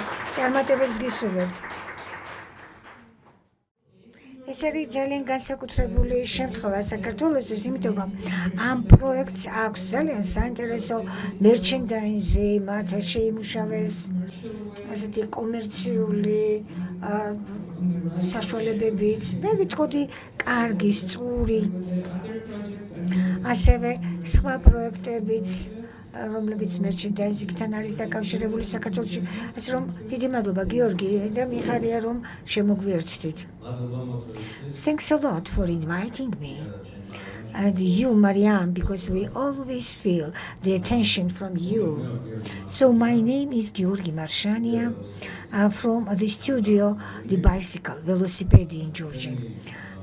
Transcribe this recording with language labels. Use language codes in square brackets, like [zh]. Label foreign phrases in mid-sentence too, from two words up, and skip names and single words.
[ka] წარმატებებს გისურვებთ. ეს არის ძალიან განსაკუთრებული შემთხვევა საქართველოსთვის, იმიტომ რომ ამ პროექტს აქვს ძალიან საინტერესო მერჩენდაიზი, მათ შეიმუშავეს ასეთი კომერციული საშუალებებიც, მე ვიტყოდი კარგი, სწური, ასევე სხვა პროექტებიც, რომლებიც მერჩენდაიზიკთან არის დაკავშირებული საქართველოში. ასე რომ დიდი მადლობა გიორგი და მიხარია რომ შემოგვიერთდით. [en] Thanks a lot for inviting me. And you, Mariam, because we always feel the attention from you. So my name is Georgi Marshania from the studio, The Bicycle, Velocipedi in Georgian.